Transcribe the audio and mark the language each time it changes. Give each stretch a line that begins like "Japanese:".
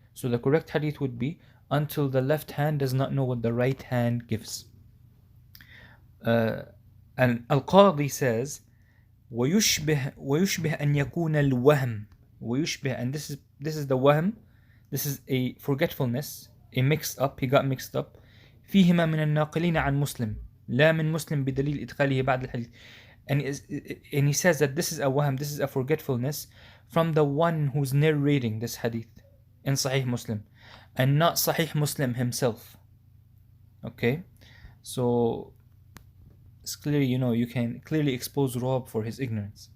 English: So the correct hadith would be until the left hand does not know what the right hand gives. And Al-Qadi says
Arabic: ويشبه أن يكون الوهم ويشبه,
English: and this is the wahm, this is a forgetfulness, a mixed up, he got mixed up.
Arabic: فيهما من الناقلين عن مسلم لا من مسلم بدليل إدخاله بعد الحديث.
English: And he says that this is a wahm, this is a forgetfulness from the one who's narrating this hadith in Sahih Muslim and not Sahih Muslim himself. Okay, so it's clearly, you can clearly expose Rob for his ignorance.